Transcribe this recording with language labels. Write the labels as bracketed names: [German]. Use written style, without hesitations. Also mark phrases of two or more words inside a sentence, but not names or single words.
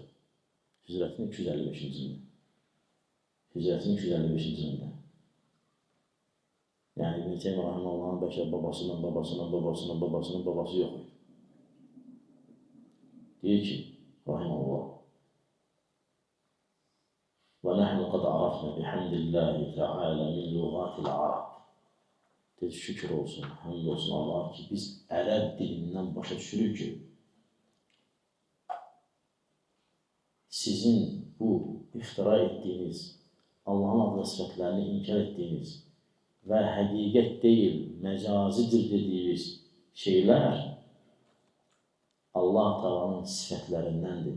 [Azerbaijani] Hicrətin 255-ci ilində. Hicrətin 255-ci ilində. Yəni İbn Teymiyyə Rahiməllahın bəlkə babasının babası yox idi. Deyir ki, Rahiməllah, [Arabic] وَنَحْنُ قَدْ عَرَفْنَا بِحَمْدِ اللّٰهِ تَعَالَى مِنْ لُغَاتِ الْعَرَبِ. [Azerbaijani] Dedi, şükür olsun, həmd olsun Allah ki, biz ərəb dilindən başa düşürük ki, sizin bu iftira etdiyiniz, Allahın adlı sifətlərini inkar etdiyiniz və həqiqət deyil, məcazidir dediyiniz şeylər Allah Taala'nın sifətlərindəndir.